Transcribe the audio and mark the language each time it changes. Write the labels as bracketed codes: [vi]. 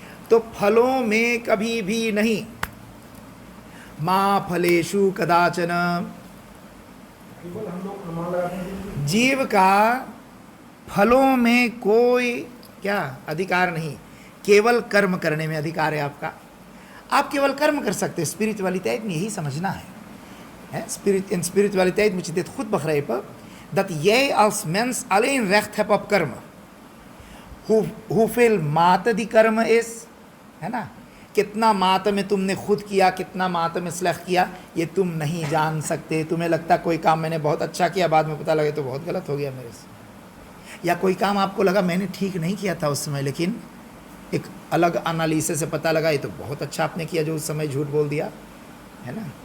[hi] तो फलों में कभी भी नहीं, [sa] माँ फलेषु कदाचन। [hi] केवल हम लोग प्रमाण लगाते हैं जीव का फलों में कोई क्या अधिकार नहीं, केवल कर्म करने में अधिकार है आपका। आप केवल कर्म कर सकते हैं। स्पिरिचुअलिटी में यही समझना है। [nl] In spiritualiteit moet je dit goed begrijpen, dat jij als mens alleen recht hebt op कर्म। hoeveel mate die कर्म is, [hi] है ना, कितना मात में तुमने खुद किया, कितना मात में स्लह किया, ये तुम नहीं जान सकते। तुम्हें लगता कोई काम मैंने बहुत अच्छा किया, बाद में पता लगे तो बहुत गलत हो गया मेरे से। या कोई काम आपको लगा मैंने ठीक नहीं किया था उस समय, लेकिन एक अलग एनालिसिस से पता लगा ये तो बहुत अच्छा आपने किया जो उस समय झूठ बोल दिया, है ना।